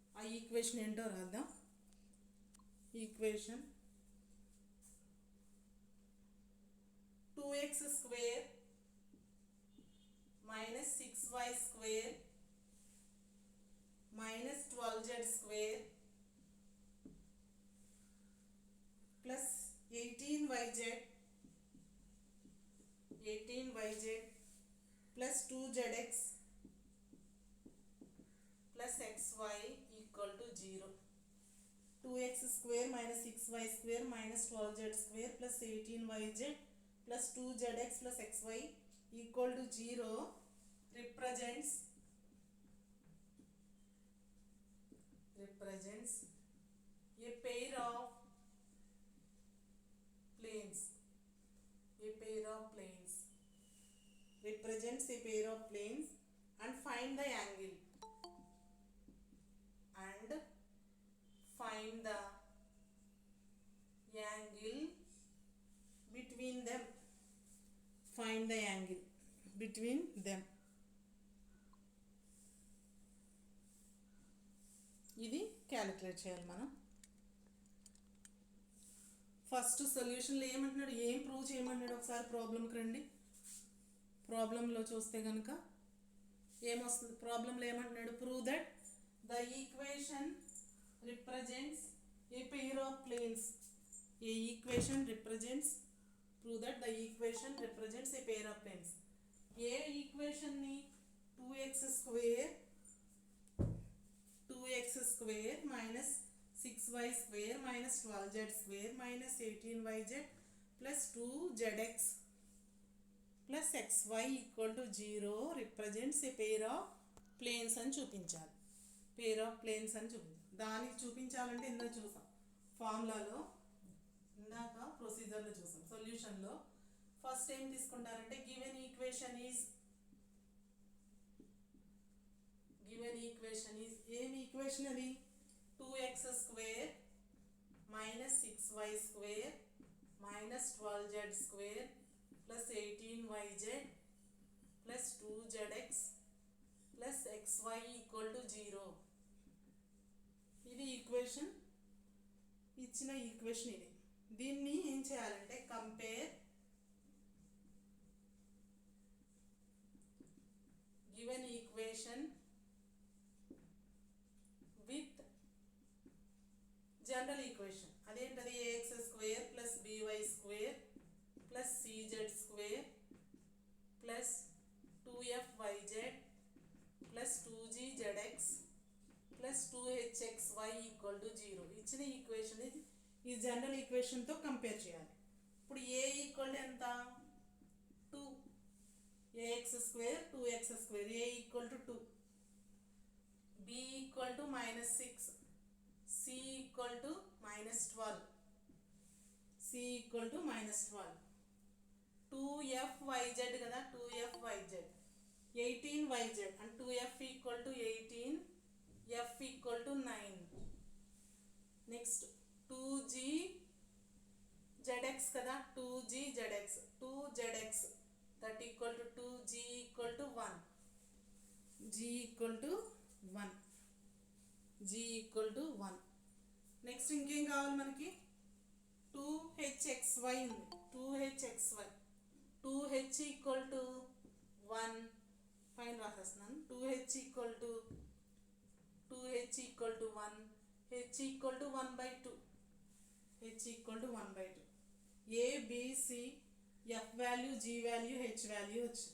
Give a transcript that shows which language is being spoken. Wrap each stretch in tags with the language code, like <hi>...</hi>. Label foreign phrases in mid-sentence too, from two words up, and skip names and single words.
<te>ఈక్వేషన్ ఏంటో రాద్దాం.</te> <en>ఈక్వేషన్ 2x square minus 6y square minus 12z square plus 18yz plus 2zx plus xy equal to 0. 2x square minus 6y square minus 12z square plus 18yz plus 2zx plus xy equal to 0 represents a pair of planes. Represents a pair of planes and find the angle. Between them. Find the angle between them.</en> <te>ఇది క్యాలిక్యులేట్ చేయాలి మనం. ఫస్ట్ సొల్యూషన్లో ఏమంటున్నాడు, ఏం ప్రూవ్ చేయమన్నాడు ఒకసారి ప్రాబ్లంకి రండి. ప్రాబ్లంలో చూస్తే కనుక ఏమొస్తుంది, ప్రాబ్లంలో ఏమంటున్నాడు,</te> <en>prove that the equation represents a pair of planes. a equation represents, prove that the equation represents a pair of planes. ఏ ఈక్వేషన్ని 2x square minus 6y square minus 12z square minus 18yz plus 2zx plus xy equal to 0 represents a pair of planes</en> <te>అని చూపించాలి.</te> <en>pair of planes</en> <te>అని చూపించాలి. దానికి చూపించాలంటే ఇందాక చూసాం ఫార్ములాలో, ఇందాక ప్రొసీజర్లో చూసాం. సొల్యూషన్లో ఫస్ట్ ఏం తీసుకుంటారంటే</te> <en>given equation is</en> <te>ఏం ఈక్వేషన్ అది,</te> <en>2x square minus 6y square minus 12z square plus 18yz plus 2zx plus xy equal to 0.</en> <te>ఇది ఈక్వేషన్, ఇచ్చిన ఈక్వేషన్ ఇది. దీన్ని ఏం చేయాలంటే</te> <en>compare given equation with general equation. అదేంటది, ax square plus by square plus cz square plus 2fyz plus 2gzx plus 2hxy equal to 0.</en> <te>ఇచ్చిన ఈక్వేషన్ ఈ</te> <en>general equation</en> <te>కంపేర్ చేయాలి. ఇప్పుడు ఏ ఈక్వల్ ఎంత, 2,</te> <en>ax square 2x square, a equal to 2, b equal to minus 6, c equal to minus 12, 2fyz కదా, 2fyz 18yz and 2f equal to 18, f equal to 9. నెక్స్ట్ 2gzx కదా, 2gzx that equal to 2g equal to 1, g equal to 1.</en> <te>నెక్స్ట్ ఇంకేం కావాలి మనకి, 2hxy ఉంది, 2h</te> <en>equal to</en> <te>1 పైన రాసేస్తున్నాను.</te> <en>2h equal to 1, h equal to 1/2, a b c f value, g value, h value వచ్చింది.</en>